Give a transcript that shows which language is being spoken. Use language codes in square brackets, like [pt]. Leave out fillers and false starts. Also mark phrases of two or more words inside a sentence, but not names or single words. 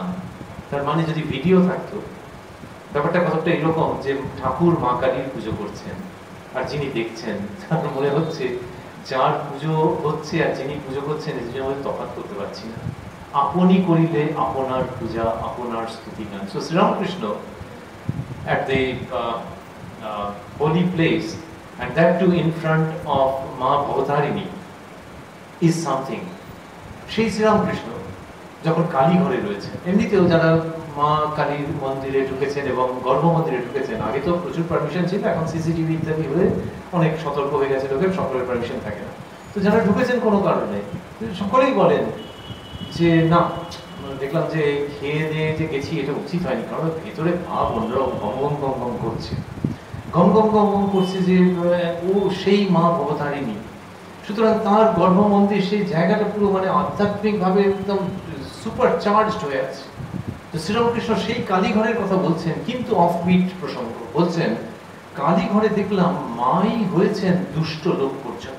[bn] তার মানে যদি ভিডিও থাকতো, ব্যাপারটা কতটা এরকম যে ঠাকুর মা কালীর পুজো করছেন, আর যিনি দেখছেন তার মনে হচ্ছে যার পুজো হচ্ছে আর যিনি পুজো করছেন এর জন্য তফাৎ করতে পারছি না। আপনি করিলে আপনার পূজা, আপনার স্তুতি গান। [en] সো শ্রীরামকৃষ্ণ at the holy place, and that too in front of Ma Bhavatarini, is something. [bn] সেই শ্রীরামকৃষ্ণ যখন কালী ঘরে রয়েছে, এমনিতেও যারা মা কালীর মন্দিরে ঢুকেছেন এবং গর্ভ মন্দিরে ঢুকেছেন, আগে তো প্রচুর পারমিশন ছিল, এখন সিসিটিভি ইত্যাদি হয়ে অনেক সতর্ক হয়ে গেছে লোকের, সকলের পারমিশন থাকে না। তো যারা ঢুকেছেন কোনো কারণে, সকলেই বলেন যে না, দেখলাম যে খেয়ে দিয়ে যে গেছি এটা উচিত হয়নি, কারণ ভেতরে ভাব অন্যরকম গম গম গম গম করছে, গম গম গম গম করছে যে ও সেই মা ভবতারিণী। সুতরাং তার গর্ভ মন্দির, সেই জায়গাটা পুরো মানে আধ্যাত্মিক ভাবে একদম সুপার চার্জড হয়ে আছে। তো শ্রীরামকৃষ্ণ সেই কালীঘরের কথা বলছেন, কিন্তু অফবিট প্রসঙ্গ বলছেন, কালীঘরে দেখলাম মাই হয়েছেন দুষ্ট লোক পর্যন্ত।